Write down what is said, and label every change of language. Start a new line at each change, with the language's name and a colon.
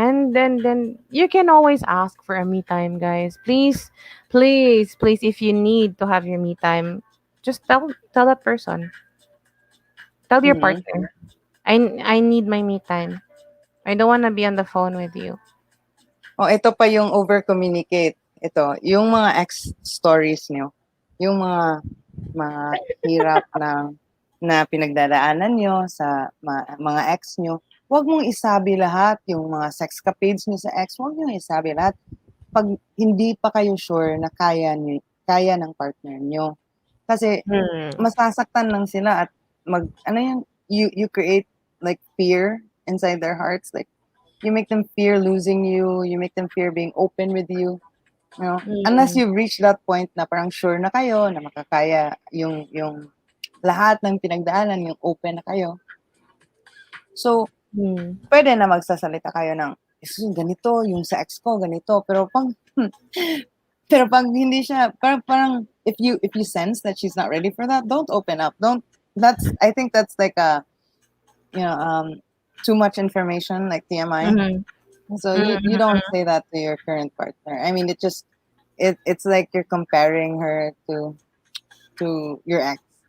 English: And then you can always ask for a me time, guys. Please, please, please, if you need to have your me time, just tell that person. Tell your Mhm. partner, I need my me time. I don't wanna be on the phone with you."
Filipino: Oh, ito pa yung over-communicate. Ito, yung mga ex stories niyo, yung mga hirap na pinagdadaanan niyo sa mga ex niyo, wag mong isabi lahat. Yung mga sexcapades niyo sa ex, wag niyong isabi lahat 'pag hindi pa kayo sure na kaya ng partner niyo. Kasi Hmm. masasaktan lang sila at ano yun,
English: you create like fear inside their hearts, like you make them fear losing you, you make them fear being open with you. Unless Mm. you've reached that point
Filipino: na parang sure na kayo na makakaya yung lahat ng pinagdaanan, yung open na kayo. So, Mm. pwede na magsasalita kayo ng, ganito, yung sa ex ko, ganito. Pero pag hindi siya, parang
English: if you sense that she's not ready for that, don't open up. I think that's like too much information, like TMI. Mhm. So you Mhm. don't say that to your current partner. I mean, it's like you're comparing her to your ex.